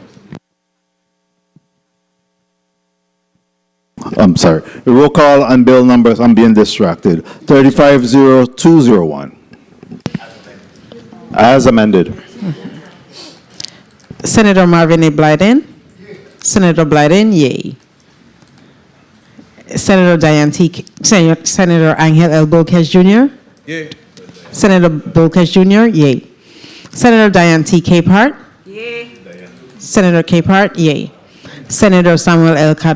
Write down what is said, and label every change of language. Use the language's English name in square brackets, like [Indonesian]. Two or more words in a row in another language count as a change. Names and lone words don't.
[English] I'm sorry. The roll call on bill numbers, I'm being distracted. 35-0201. As amended. Senator Marvin A. Blyden. Senator Blyden, yay. Senator Diane T. Senator Angel L. Bolkes Jr. Yay. Senator Bolkes Jr., yay. Senator Diane T. Capehart. Yay. Senator Capehart, yay. Senator Samuel L.